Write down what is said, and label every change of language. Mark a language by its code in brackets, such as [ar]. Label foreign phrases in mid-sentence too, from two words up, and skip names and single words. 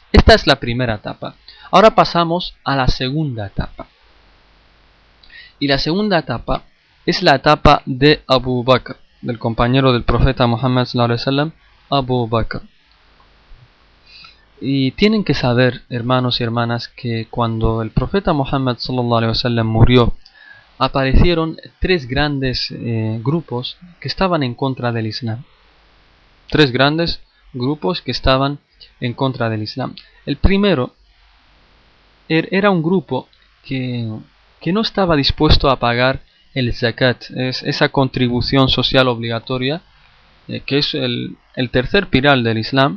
[es] Esta es la primera etapa. Ahora pasamos a la segunda etapa. Y la segunda etapa es la etapa de Abu Bakr, del compañero del profeta Muhammad [ar] صلى الله عليه وسلم, [es] Abu Bakr. Y tienen que saber, hermanos y hermanas, que cuando el profeta Muhammad [ar] صلى الله عليه وسلم [es] murió, aparecieron tres grandes grupos que estaban en contra del Islam. Tres grandes grupos que estaban en contra del Islam. El primero era un grupo que no estaba dispuesto a pagar el zakat, esa contribución social obligatoria, que es el tercer pilar del Islam.